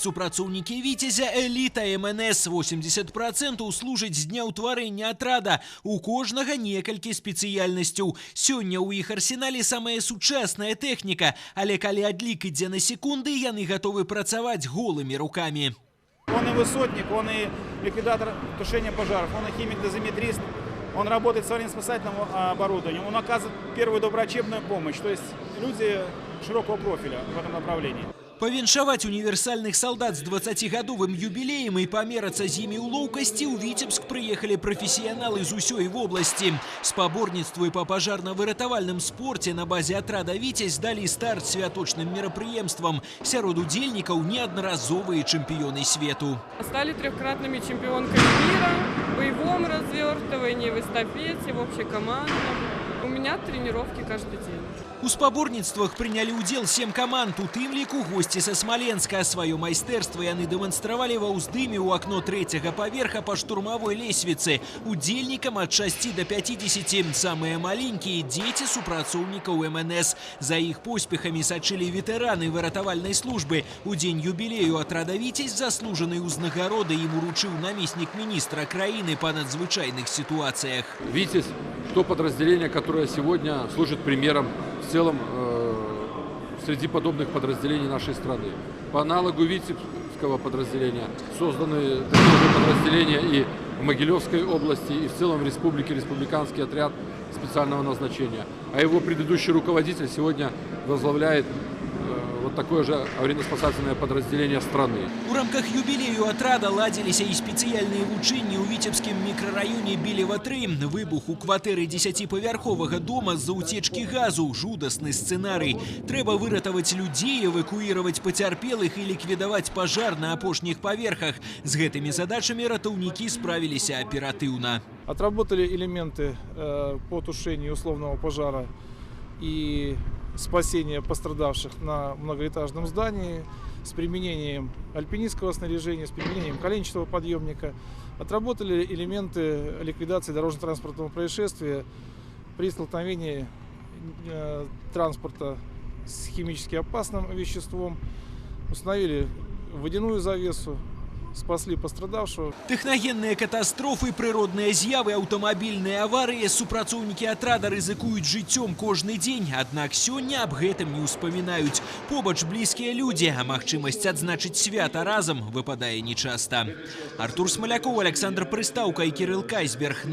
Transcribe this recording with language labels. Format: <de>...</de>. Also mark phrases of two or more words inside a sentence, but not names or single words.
<be>Супрацоўнікі «Віцязя» – эліта МНС. 80% служаць з дня ўтварэння атрада. У кожнага некалькі спецыяльнасцяў. Сёння ў іх арсенале самая сучасная тэхніка. Але калі адлік ідзе на секунды, яны гатовы працаваць голымі рукамі.</be> <ru>Он и высотник, он и ликвидатор тушения пожаров, он и химик-дозиметрист. Он работает с аварийно-спасательным оборудованием, он оказывает первую доброврачебную помощь. То есть люди широкого профиля в этом направлении.</ru> <be>Павіншаваць універсальных салдат з 20-гадовым юбілеем і памерацца з імі ў лоўкасці ў Віцебск прыехалі прафесіяналы з усёй вобласці. Спаборніцтву і па пажарна-выратавальным спорце на базе атрада «Віцязь» далі старт святочным мерапрыемствам. Сярод удзельнікаў неаднаразовыя чэмпіёны свету.</be> <ru>Стали трехкратными чемпионками мира в боевом развертывании, в эстафете, в общекомандном. У меня тренировки каждый день.</ru> <be>У спаборніцтвах прынялі ўдзел 7 каманд, у тым ліку госці са Смаленска. Сваё майстэрства яны дэманстравалі ва ўздыме ў акно 3-го паверха па штурмавой лесвіцы. Удзельнікам ад 6 до 50, самыя маленькія дзеці супрацоўнікаў МНС. За іх поспехамі сачылі ветэраны выратавальнай службы. У дзень юбілею атрада «Віцязь» заслужанай узнагароды ім уручыў намеснік міністра краіны па надзвычайных ситуациях.</be> <ru>«Витязь» – то подразделение, которое сегодня служит примером в целом среди подобных подразделений нашей страны. По аналогу Витебского подразделения созданы такие же подразделения и в Могилевской области, и в целом в республике республиканский отряд специального назначения. А его предыдущий руководитель сегодня возглавляет вот такое же аварийно-спасательное подразделение страны.</ru> <be>У рамках юбілею атрада ладзіліся і спецыяльныя вучэнні ў віцебскім мікрараёне Белева-3. Выбух у кватэры 10-павярховага дома з-за уцечкі газу. Жудасны сцэнарый. Трэба выратаваць людзей, эвакуіраваць пацярпелых і ліквідаваць пажар на апошніх паверхах. З гэтымі задачамі ратаўнікі справіліся аператыўна.</be> <ru>Отработали элементы по тушению условного пожара и спасения пострадавших на многоэтажном здании с применением альпинистского снаряжения, с применением коленчатого подъемника. Отработали элементы ликвидации дорожно-транспортного происшествия при столкновении транспорта с химически опасным веществом. Установили водяную завесу, спасли пострадавшего.</ru> <be>Тэхнагенныя катастрофы, прыродныя з'явы, аўтамабільныя аварыі. Супрацоўнікі атрада рызыкуюць жыццём кожны дзень. Аднак сёння аб гэтым не ўспамінаюць. Побач блізкія людзі, а магчымасць адзначыць свята разам выпадае нечаста. Артур Смалякоў, Александр Прыстаўка і Кірыл Кайсберг.</be>